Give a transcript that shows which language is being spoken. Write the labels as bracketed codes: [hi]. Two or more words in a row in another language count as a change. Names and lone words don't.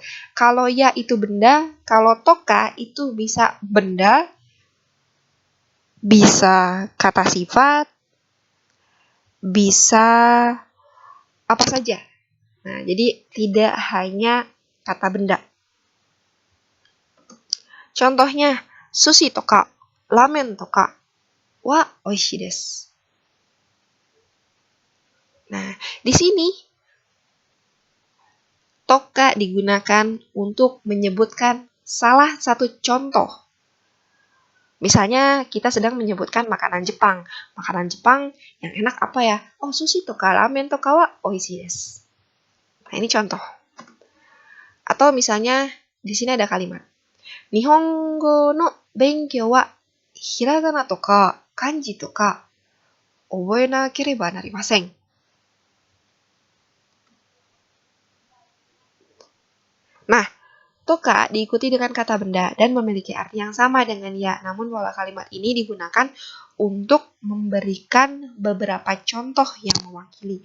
[id] Kalau ya itu benda, kalau toka itu bisa benda, bisa kata sifat, bisa apa saja. Nah, jadi tidak hanya kata benda. Contohnya, [ja] 寿司とか、ラーメンとか、は美味しいです. [id] Nah, di sini toka digunakan untuk menyebutkan salah satu contoh. Misalnya kita sedang menyebutkan makanan Jepang. Makanan Jepang yang enak apa ya? [ja] Oh, 寿司とか、ラーメンとかは美味しいです. [id] Nah, ini contoh. Atau misalnya di sini ada kalimat. [ja] 日本語の勉強はひらがなとか漢字とか覚えなければなりません. [id] Nah, toka diikuti dengan kata benda dan memiliki arti yang sama dengan ya. Namun pola kalimat ini digunakan untuk memberikan beberapa contoh yang mewakili.